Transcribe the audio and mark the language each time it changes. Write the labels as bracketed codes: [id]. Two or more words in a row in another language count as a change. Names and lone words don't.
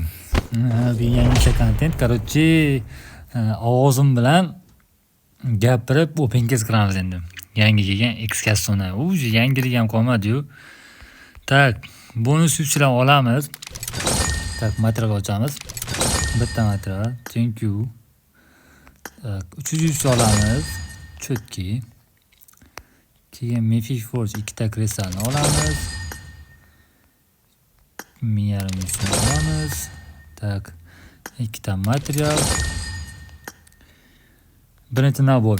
[uz] Bir yangi kontent. Короче, ovozim bilan gapirib [en] open case [uz] qilamiz endi. Yangi kelgan X-Cast'ni. U yangilik ham qolmadi-yu. Tak, bonus yuzchidan olamiz. Tak, material ochamiz. Bitta material. [en] Thank you. [uz] 300 olamiz. Chotki. Keyin Mythic Forge 2 ta kristalni olamiz. 1.5 olamiz. Tak. 2 ta material. Birinchi nabor.